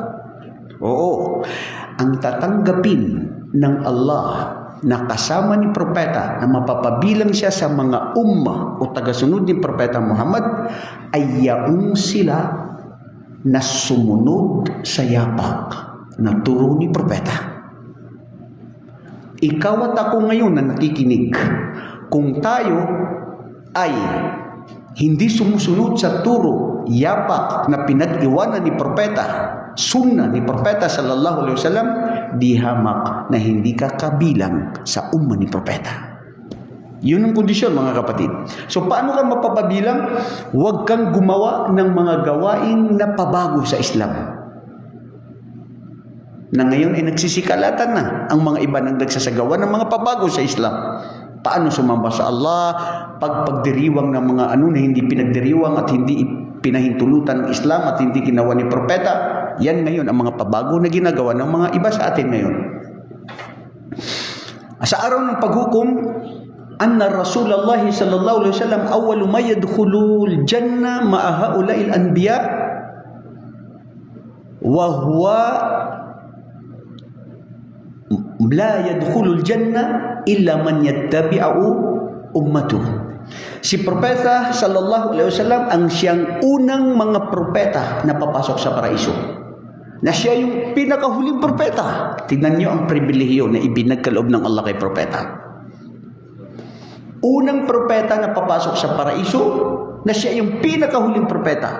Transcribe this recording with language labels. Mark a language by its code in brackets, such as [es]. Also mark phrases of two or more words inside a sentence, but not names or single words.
[tl] Oo, ang tatanggapin ng Allah na kasama ni Propeta na mapapabilang siya sa mga umma o tagasunod ni Propeta Muhammad ay yaong sila na sumunod sa yapak na turo ni Propeta. Ikaw at ako ngayon na nakikinig, kung tayo ay hindi sumusunod sa turo, yapak na pinag-iwanan ni Propeta, sunnah ni Propeta [ar] صلى الله عليه وسلم, [tl] di hamak na hindi ka kabilang sa umma ni Propeta. Yun ang kondisyon mga kapatid. So paano ka mapapabilang? Huwag kang gumawa ng mga gawain na pabago sa Islam. na ngayon ay nagsisikalatan na ang mga iba nang nagsasagawa ng mga pabago sa Islam. Paano sumamba sa Allah, pagdiriwang ng mga na hindi pinagdiriwang at hindi pinahintulutan ng Islam at hindi ginawa ni propeta. Yan ngayon ang mga pabago na ginagawa ng mga iba sa atin ngayon. Sa araw ng paghukom, [ar] أن رسول الله صلى الله عليه وسلم أول ما يدخل الجنة مع هؤلاء الأنبياء وهو لا يدخل الجنة إلا من يتبع أمته. [tl] Si propeta [ar] صلى الله عليه وسلم [tl] ang siyang unang mga propeta na papasok sa paraiso. Na siya yung pinakahuling propeta. Tingnan niyo ang pribilehiyo na ibinagkaloob ng Allah kay propeta. Unang propeta na papasok sa paraiso, na siya yung pinakahuling propeta.